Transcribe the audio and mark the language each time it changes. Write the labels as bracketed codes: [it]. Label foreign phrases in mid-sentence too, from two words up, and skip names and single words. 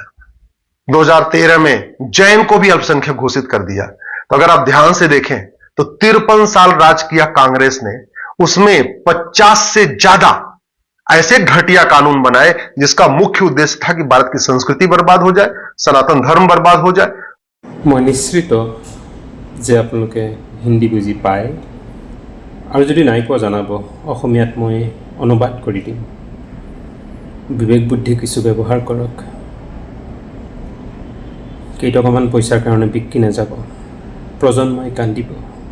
[hi] 2013 में जैन को भी अल्पसंख्यक घोषित कर दिया। तो अगर आप ध्यान से देखें तो 53 साल राज किया कांग्रेस ने, उसमें 50 से ज्यादा ऐसे घटिया कानून बनाए जिसका मुख्य उद्देश्य था कि भारत की संस्कृति बर्बाद हो जाए, सनातन धर्म बर्बाद हो जाए। मैं निश्चित [as] যে আপোনালোকে হিন্দী বুজি পায় আৰু যদি নাই পোৱা জনাব, অসমীয়াত মই অনুবাদ কৰি দিম। বিবেক বুদ্ধি কিছু ব্যৱহাৰ কৰক, কেইটকামান পইচাৰ কাৰণে বিক্ৰী নাযাব, প্ৰজন্মই কান্দিব।